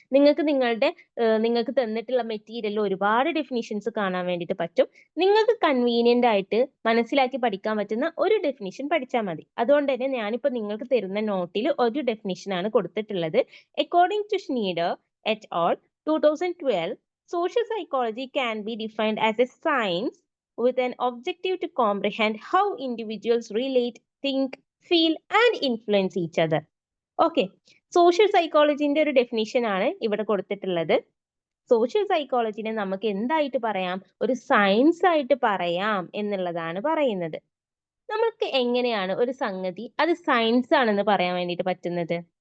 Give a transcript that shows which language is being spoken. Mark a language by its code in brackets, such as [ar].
[ml] നിങ്ങൾക്ക് തന്നിട്ടുള്ള മെറ്റീരിയലിൽ ഒരുപാട് ഡെഫിനിഷൻസ് കാണാൻ വേണ്ടിയിട്ട് പറ്റും. നിങ്ങൾക്ക് കൺവീനിയന്റ് ആയിട്ട് മനസ്സിലാക്കി പഠിക്കാൻ പറ്റുന്ന ഒരു ഡെഫിനിഷൻ പഠിച്ചാൽ മതി. അതുകൊണ്ട് തന്നെ ഞാനിപ്പോൾ നിങ്ങൾക്ക് തരുന്ന നോട്ടിൽ ഒരു ഡെഫിനിഷൻ ആണ് കൊടുത്തിട്ടുള്ളത്. [en] According to Schneider et al. 2012, social psychology can be defined as a science with an objective to comprehend how individuals relate, think, feel and influence each other. [ml] Okay, social സൈക്കോളജിന്റെ ഒരു ഡെഫിനിഷൻ ആണ് ഇവിടെ കൊടുത്തിട്ടുള്ളത്. സോഷ്യൽ സൈക്കോളജിനെ നമുക്ക് എന്തായിട്ട് പറയാം, ഒരു സയൻസ് ആയിട്ട് പറയാം എന്നുള്ളതാണ് പറയുന്നത്. നമുക്ക് എങ്ങനെയാണ് ഒരു സംഗതി അത് സയൻസ് ആണെന്ന് പറയാൻ വേണ്ടിയിട്ട് പറ്റുന്നത്?